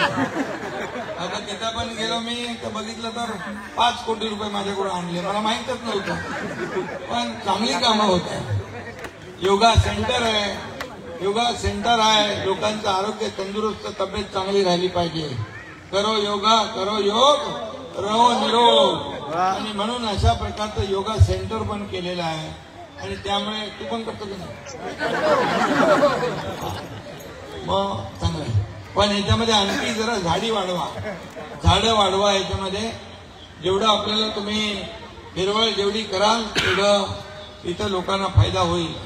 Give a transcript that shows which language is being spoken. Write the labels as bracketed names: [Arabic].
[Marathi] आता तिथं पण गेलो मी तर बघितलं तर 5 कोटी रुपये माझ्याकडून आणले, मला माहितच नव्हतं. पण चांगली कामं होत आहे. योगा सेंटर आहे, योगा सेंटर आहे. लोकांचं आरोग्य तंदुरुस्त, तब्येत चांगली राहिली पाहिजे. [Hindi] करो योगा, करो योग, रहो निरोग. [Marathi] आणि म्हणून अशा प्रकारचं योगा सेंटर पण केलेलं आहे. आणि त्यामुळे तू पण करतो की नाही मग चांगलं आहे. पण याच्यामध्ये आणखी जरा झाडं वाढवा. याच्यामध्ये जेवढं आपल्याला तुम्ही हिरवळ जेवढी कराल तेवढं इथं लोकांना फायदा होईल.